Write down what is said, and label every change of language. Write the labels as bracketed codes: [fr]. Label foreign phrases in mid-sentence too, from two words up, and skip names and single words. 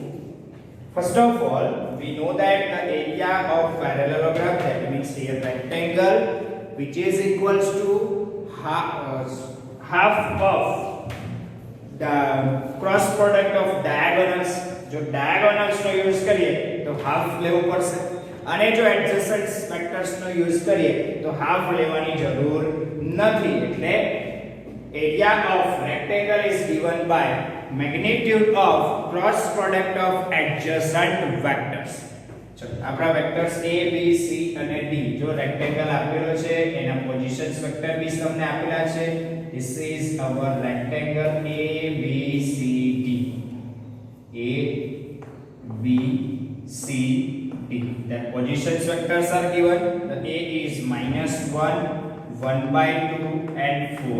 [en] First of all, we know that the area of parallelogram, that means here rectangle, which is equals to half of the cross product of diagonals. [gu] जो diagonals નો यूज કરીએ તો half લેવો પડશે અને જો [en] adjacent vectors [gu] નો यूज કરીએ તો half લેવાની જરૂર નથી. [en] એટલે area of rectangle is given by magnitude of cross product of adjacent vectors. [gu] ચલો આપણા વેક્ટર્સ a b c અને d જો રેક્ટેંગલ આપેલો છે એના [en] positions vector [gu] બી તમને આપેલા છે. [en] This is our rectangle a b c d. A b c d. The positions vectors are given. The a is -1, 1 by 2 and 4.